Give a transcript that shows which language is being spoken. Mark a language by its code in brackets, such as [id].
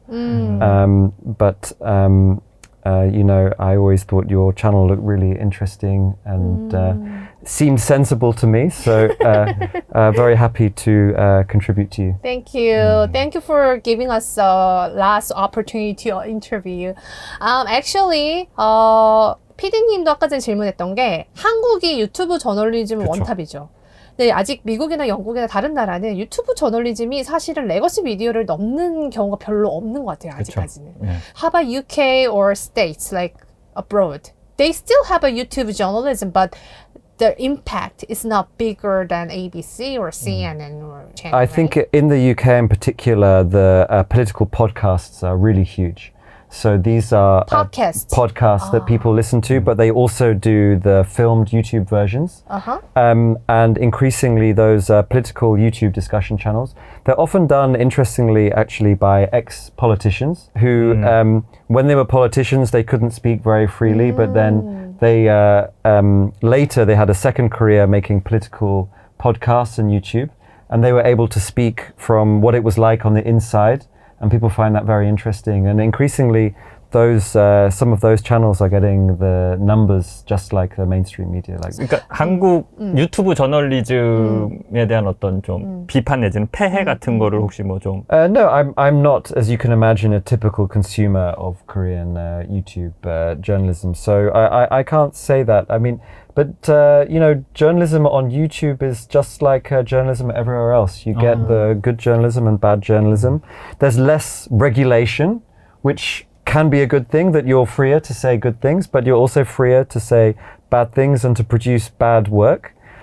[en] But I always thought your channel looked really interesting and seemed sensible to me. So very happy to contribute to you. Thank you. Thank you for giving us a last opportunity to interview you. [ko] Actually, PD님도 아까 전에 질문했던 게 한국이 유튜브 저널리즘 원탑이죠. 네, 아직 미국이나 영국이나 다른 나라는 유튜브 저널리즘이 사실은 레거시 미디어를 넘는 경우가 별로 없는 것 같아요, 아직까지는. 네. [en] How about UK or states like abroad? They still have a YouTube journalism, but the impact is not bigger than ABC or CNN or channel. I think in the UK in particular, the political podcasts are really huge. So these are podcasts that people listen to, but they also do the filmed YouTube versions. And increasingly those political YouTube discussion channels, they're often done, interestingly, actually by ex-politicians who, when they were politicians, they couldn't speak very freely, but then they later they had a second career making political podcasts on YouTube, and they were able to speak from what it was like on the inside. And people find that very interesting. And increasingly, some of those channels are getting the numbers just like the mainstream media. [ko] 그러니까 한국 유튜브 저널리즘에 대한 어떤 좀 비판 내지는 폐해 같은 거를 혹시 뭐 좀? [en] No, I'm not, as you can imagine, a typical consumer of Korean YouTube journalism. So I can't say that. I mean, but journalism on YouTube is just like journalism everywhere else. You get the good journalism and bad journalism. There's less regulation, which can be a good thing, that you're freer to say good things, but you're also freer to say bad things and to produce bad work.